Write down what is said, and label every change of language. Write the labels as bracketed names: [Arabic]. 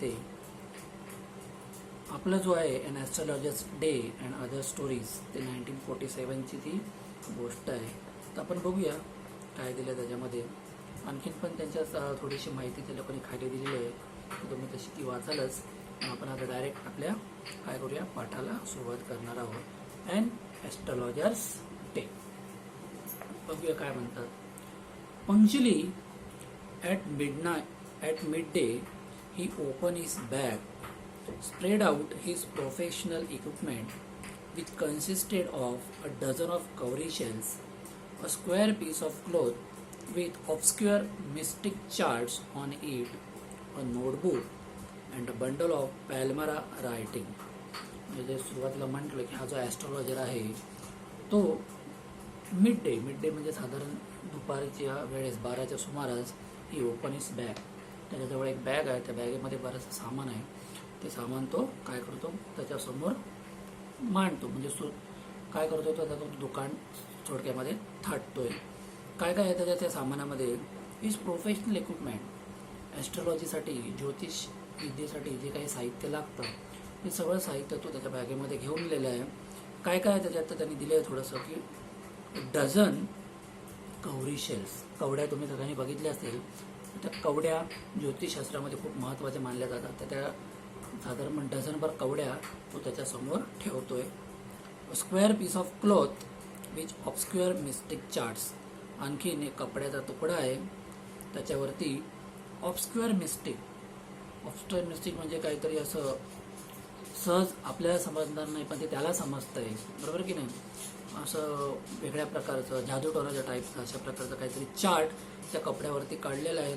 [Marathi] ते आपलं जो आहे and astrologers day and other stories ते 1947ची ती गोष्ट आहे. तर आपण बघूया काय दिलं त्याच्यामध्ये. आणखीन पण त्यांच्या थोडीशी माहिती त्या लोकांनी खाली दिलेली आहे. तुम्ही तशी ती वाचालच. आपण आता डायरेक्ट आपल्या काय करूया पाठाला सुरुवात करणार आहोत. [English] And astrologers day. बघूया काय म्हणतात. Punctually at midday he opened his bag, spread out his professional equipment, which consisted of a dozen of cowrie shells, a square piece of cloth with obscure mystic charts on it, a notebook, and a bundle of Palmyra writing. [Marathi] म्हणजे सुरुवातीला म्हटलं की हा जो astrologer आहे तो mid day म्हणजे साधारण दुपारच्या वेळेस 12च्या सुमारास [English] He open his bag. [Marathi] त्याच्याजवळ एक बॅग आहे. त्या बॅगेमध्ये बरंचसं सामान आहे. ते सामान तो काय करतो त्याच्यासमोर मांडतो. म्हणजे काय करतो तो त्याचं दुकान थोडक्यामध्ये थाटतोय. काय काय आहे त्याच्या त्या सामानामध्ये. [English] His professional equipment. [Marathi] ॲस्ट्रॉलॉजीसाठी ज्योतिष विद्येसाठी जे काही साहित्य लागतं ते सगळं साहित्य तो त्याच्या बॅगेमध्ये घेऊन लिहिलं आहे. काय काय आहे त्याच्यात तर त्यांनी दिलं आहे थोडंसं की [English] Dozen cowrie shells. [Marathi] कवड्या तुम्ही सगळ्यांनी बघितल्या असतील. त्या कवड्या ज्योतिषशास्त्रामध्ये खूप महत्त्वाच्या मानल्या जातात. तर त्या साधारण डझनभर कवड्या तो त्याच्यासमोर ठेवतोय. [English] Square piece of cloth which obscure mystic charts. [Marathi] आणखीन एक कपड्याचा तुकडा आहे त्याच्यावरती ऑब्स्क्युअर मिस्टिक म्हणजे काहीतरी असं सहज आपल्याला समजणार नाही पण ते त्याला समजतंय. बरोबर की नाही. असं वेगळ्या प्रकारचं जादूटोनाच्या टाईपचं अशा प्रकारचं काहीतरी चार्ट त्या कपड्यावरती काढलेला आहे.